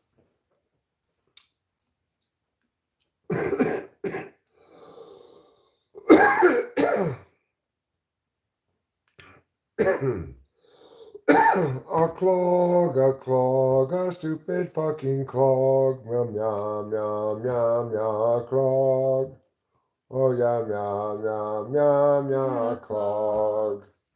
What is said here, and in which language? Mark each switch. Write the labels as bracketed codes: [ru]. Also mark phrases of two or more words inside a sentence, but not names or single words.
[en] A clog, a stupid fucking clog. Yum, yum, yum, yum, yum, clog. Oh, yum, yum, yum, yum, yum, clog.